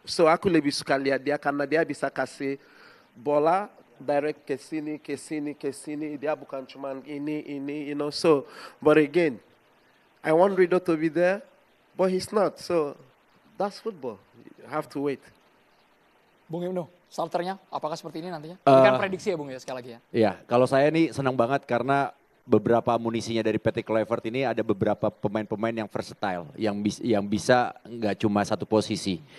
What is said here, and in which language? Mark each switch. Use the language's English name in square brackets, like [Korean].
[Indonesian] So aku lebih suka lihat dia karena dia bisa kasih bola direct ke sini. Dia bukan cuma ini, [English] you know. So, but again, I want Rido to be there, but he's not. So that's football. You have to wait. [Indonesian] Bung Ibnu, starternya apakah seperti ini nantinya? Ini kan prediksi ya Bung ya sekali lagi ya. Iya, kalau saya nih senang banget karena beberapa amunisinya dari Patrick Kluivert ini ada beberapa pemain-pemain yang versatile, yang bisa nggak cuma satu posisi.